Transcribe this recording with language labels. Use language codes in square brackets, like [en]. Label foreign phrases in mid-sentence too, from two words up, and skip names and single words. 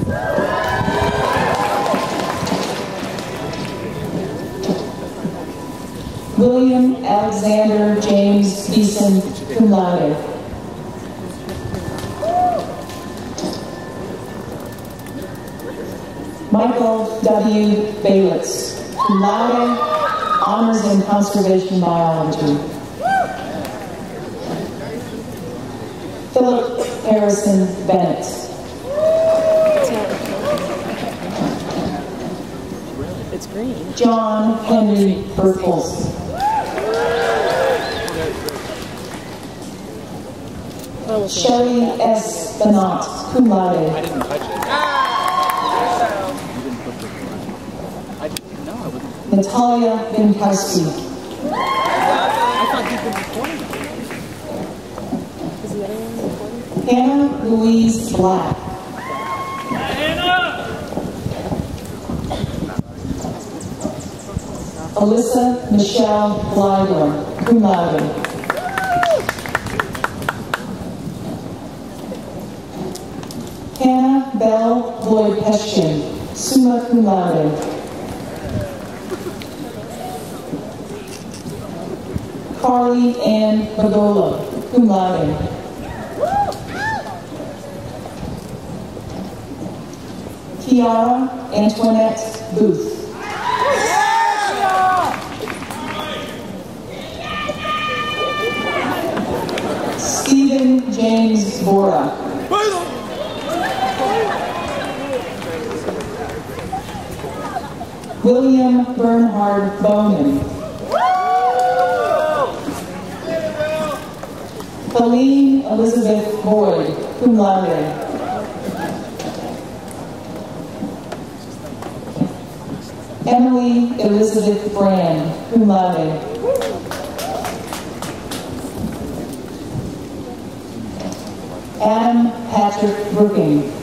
[en] William Alexander James Beeson, [la] cum laude. [en] Michael W. Baylitz, [la] cum laude, [en] honors in conservation biology. Philip Harrison Bennett. It's green. John Henry Bertels. Shelley S. Bennett, [la] cum laude. [en] I didn't touch it. I didn't know I wouldn't. Natalia Binkowski. I thought you could record it. Is the other one recording? Hannah Louise Black. Alyssa Michelle Blydor, [la] cum laude. [en] Hannah Belle Lloyd Peschkin, [la] summa cum laude. [en] Carly Ann Bagola, [la] cum laude. [en] Kiara Antoinette Booth. Stephen James Bora. William Bernhard Bowman. Colleen Elizabeth Boyd, [la] cum laude. [en] Emily Elizabeth Brand, [la] cum laude. [en] Adam Patrick Brooking.